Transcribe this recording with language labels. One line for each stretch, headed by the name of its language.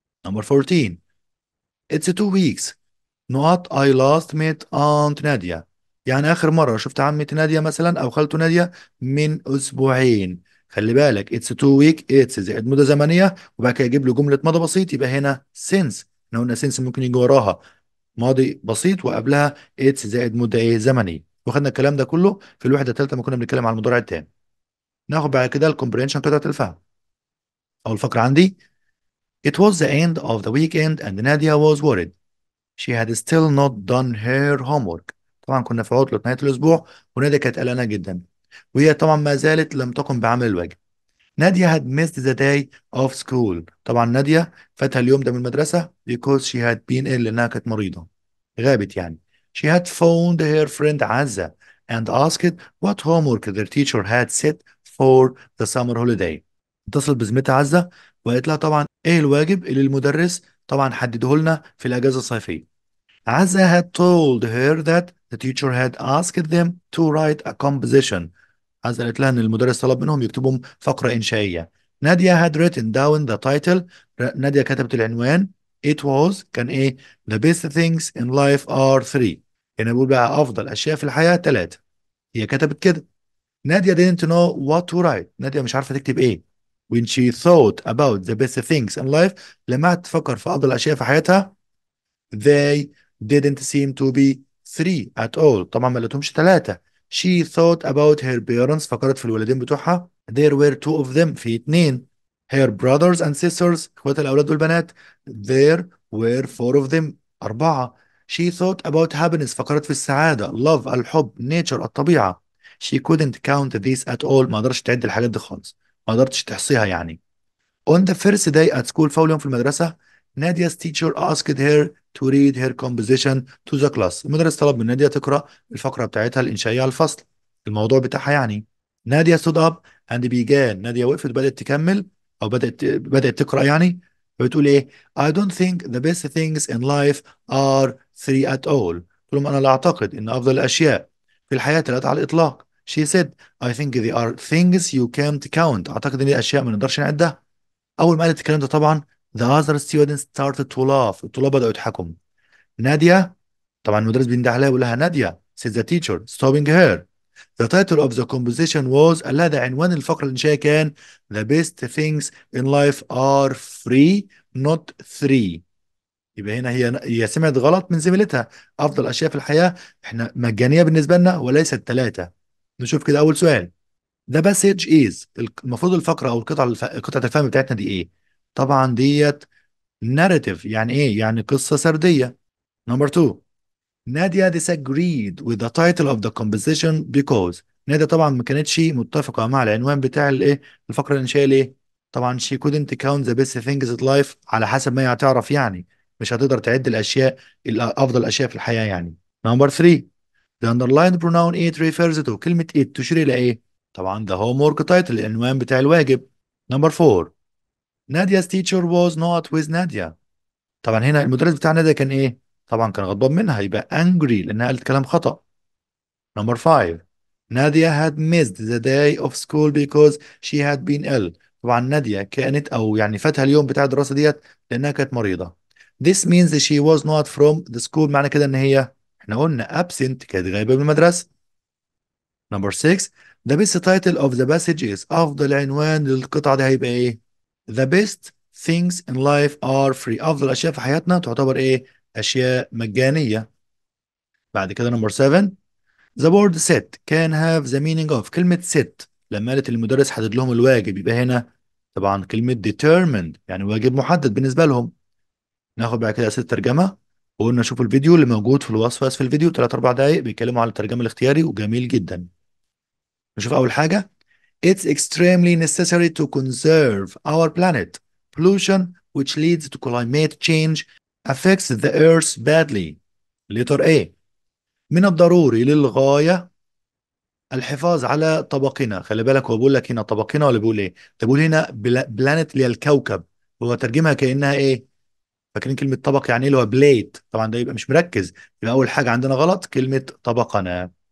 English: Number 14 it's 2 weeks نقط I last met Aunt نادية.
Arabic: يعني آخر مرة شفت عمتي نادية مثلا أو خالته نادية من أسبوعين. خلي بالك
English: it's 2 week it's
Arabic: زائد مدة زمنية وبعد كده يجيب له جملة ماضي بسيط، يبقى هنا since. احنا قلنا since ممكن يجي وراها ماضي بسيط وقبلها اتس زائد مدة ايه زمني، واخدنا الكلام ده كله في الوحدة الثالثة لما كنا بنتكلم عن المضارع التام. ناخد بعد كده الكومبرينشن قطعة الفهم. أول فقرة عندي
English: it was the end of the weekend and Nadia was worried she had still not done her homework.
Arabic: طبعا كنا في عطلة نهاية الأسبوع ونادية كانت قلقانة جدا وهي طبعا ما زالت لم تقم بعمل الواجب.
English: نادية had missed the day of school.
Arabic: طبعا نادية فاتها اليوم ده من المدرسة
English: because she had been ill
Arabic: لأنها كانت مريضة، غابت يعني.
English: She had phoned her friend عزة and asked what homework their teacher had set for the summer holiday.
Arabic: اتصلت بزميلتها عزة وقالت لها طبعا ايه الواجب اللي المدرس طبعا حدده لنا في الأجازة الصيفية.
English: Azza had told her that the teacher had asked them to write a composition.
Arabic: عزة قالت لها ان المدرس طلب منهم يكتبوا فقرة إنشائية.
English: نادية had written down the title.
Arabic: نادية كتبت العنوان.
English: It was
Arabic: كان ايه؟
English: The best things in life are three.
Arabic: هنا بقول بقى أفضل أشياء في الحياة ثلاثة. هي كتبت كده.
English: نادية didn't know what to write.
Arabic: نادية مش عارفة تكتب ايه.
English: When she thought about the best things in life
Arabic: لما قعدت تفكر في أفضل أشياء في حياتها
English: they didn't seem to be three at all.
Arabic: طبعا ما لقيتهمش ثلاثة.
English: She thought about her parents.
Arabic: فكرت في الوالدين بتوعها.
English: There were two of them.
Arabic: في اتنين.
English: Her brothers and sisters.
Arabic: اخوات الأولاد والبنات.
English: There were four of them. أربعة. She thought about happiness.
Arabic: فكرت في السعادة. Love الحب. Nature الطبيعة.
English: She couldn't count this at all.
Arabic: ما قدرتش تعد الحاجات دي خالص. ما قدرتش تحصيها يعني.
English: On the first day at school
Arabic: في أول يوم في المدرسة
English: Nadia's teacher asked her to read her composition to the class.
Arabic: المدرس طلب من نادية تقرأ الفقرة بتاعتها الإنشائية على الفصل. الموضوع بتاعها يعني.
English: نادية stood up and began.
Arabic: نادية وقفت وبدأت تكمل أو بدأت تقرأ يعني. بتقول إيه؟
English: I don't think the best things in life are three at all.
Arabic: قلت لهم أنا لا أعتقد إن أفضل الأشياء في الحياة ثلاثة على الإطلاق.
English: She said I think they are things you can't count.
Arabic: أعتقد إن دي أشياء ما نقدرش نعدها. اول ما قالت الكلام ده طبعا
English: the other students started to laugh.
Arabic: الطلاب بدأوا يضحكوا. نادية طبعا المدرس بينده عليها ويقول لها نادية
English: said the teacher stopping her. The title of the composition was
Arabic: قال لها ده عنوان الفقرة الإنشائية كان
English: the best things in life are free not three.
Arabic: يبقى هنا هي سمعت غلط من زميلتها. أفضل أشياء في الحياة احنا مجانية بالنسبة لنا وليست ثلاثة. نشوف كده أول سؤال.
English: The passage is
Arabic: المفروض الفقرة أو قطعة الفهم بتاعتنا دي إيه؟ طبعا ديت narrative. يعني ايه؟ يعني قصة سردية.
English: Number two. نادية disagreed with the title of the composition because
Arabic: نادية طبعا ما كانتش متفقة مع العنوان بتاع الايه الفقرة الإنشائية ليه؟ طبعا
English: she couldn't count the best things in life.
Arabic: على حسب ما هي هتعرف يعني. مش هتقدر تعد الأشياء أفضل أشياء في الحياة يعني.
English: Number three. The underlined pronoun it refers to.
Arabic: كلمة it تشير إلى إيه؟ طبعا
English: the homework title
Arabic: العنوان بتاع الواجب.
English: Number four. Nadia's teacher was not with Nadia.
Arabic: طبعا هنا المدرس بتاع نادية كان ايه؟ طبعا كان غضبان منها يبقى angry لانها قالت كلام خطأ.
English: Number 5. نادية had missed the day of school because she had been ill.
Arabic: طبعا نادية كانت او يعني فاتها اليوم بتاع الدراسة ديت لانها كانت مريضة.
English: This means that she was not from the school.
Arabic: معنى كده ان هي احنا قلنا absent كانت غايبة من المدرسة.
English: Number 6. The best title of the passage is.
Arabic: افضل عنوان للقطعة دي هيبقى ايه؟
English: The best things in life are free.
Arabic: افضل اشياء في حياتنا تعتبر ايه؟ اشياء مجانية. بعد كده نمبر 7.
English: The word set can have the meaning of.
Arabic: كلمة set لما قالت المدرس حدد لهم الواجب يبقى هنا طبعا كلمة determined يعني واجب محدد بالنسبة لهم. ناخد بعد كده أسئلة ترجمة. وقلنا شوفوا الفيديو اللي موجود في الوصف أسفل الفيديو 3 4 دقايق بيتكلموا على الترجمة الاختياري وجميل جدا. نشوف أول حاجة.
English: It's extremely necessary to conserve our planet. Pollution which leads to climate change affects the earth badly. letter A.
Arabic: من الضروري للغاية الحفاظ على طبقنا. خلي بالك هو بيقول لك هنا طبقنا ولا بيقول ايه؟ ده بيقول هنا بلانت اللي هي الكوكب. هو ترجمها كأنها ايه؟ فاكرين كلمة طبق يعني ايه؟ اللي هو بليت. طبعا ده يبقى مش مركز. يبقى أول حاجة عندنا غلط كلمة طبقنا.